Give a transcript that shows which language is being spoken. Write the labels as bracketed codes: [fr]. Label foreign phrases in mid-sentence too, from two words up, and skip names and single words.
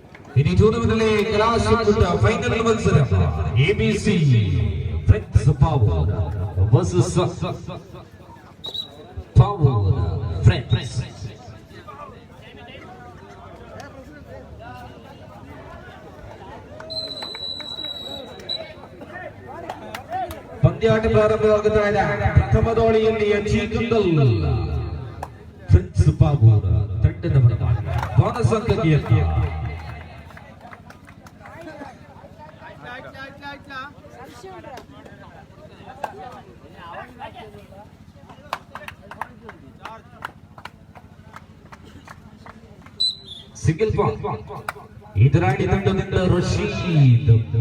[ml] ഇനി ടൂർണമെന്റിലെ കലാശക്കുട്ട ഫൈനൽ മത്സരം ABC ഫ്രണ്ട്സ് പവർ വേഴ്സസ് പവർ ഫ്രണ്ട്സ്. [kn] ಪಂದ್ಯಾಟ ಪ್ರಾರಂಭವಾಗುತ್ತಾ ಇದೆ. ಪ್ರಥಮ ದಾಳಿಯಲ್ಲಿ ಅಜೀಕಂದಲ್ ಫ್ರೆಂಡ್ಸ್ ಪವರ್ ತಂಡದ ಬೋನಸ್ ಅಂಕಕ್ಕೆ [en] single point [kn] ಎದುರಾಳಿ ತಂಡದಿಂದ ರಶೀದ್.